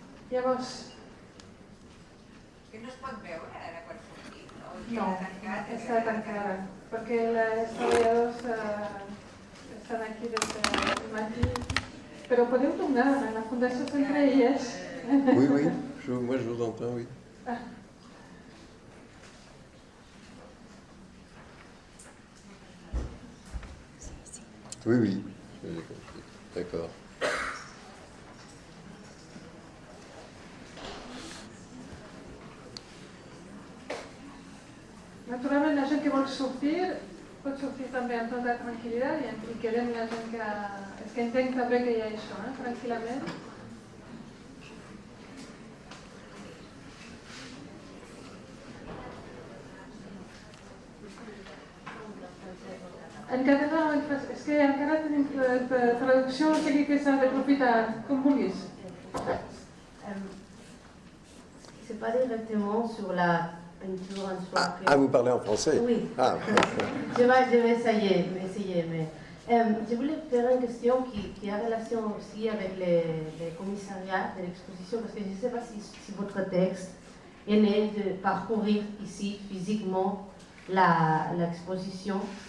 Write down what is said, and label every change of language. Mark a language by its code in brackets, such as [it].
[ca] Llavors... Que no es pot veure ara quan sortim, no? No, està tancada, perquè els treballadors estan aquí des del matí, però podeu tornar, la Fundació sempre hi és. [fr] Oui, moi je vous entends, oui. Oui, d'accord. [ca] Naturalment, la gent que vol sortir, pot sortir també amb tota tranquil·litat i quedem la gent que... És que entenc també que hi ha això, tranquil·lament. En català, és que encara tenim traducció, o sigui que s'ha d'aprofitar, com vulguis. [fr] C'est pas directement sur la peinture en soi. Ah, vous parlez en français? Oui. Ah. Je vais essayer, mais je voulais faire une question qui a relation aussi avec les commissariats de l'exposition, parce que je ne sais pas si votre texte est né de parcourir ici physiquement l'exposition.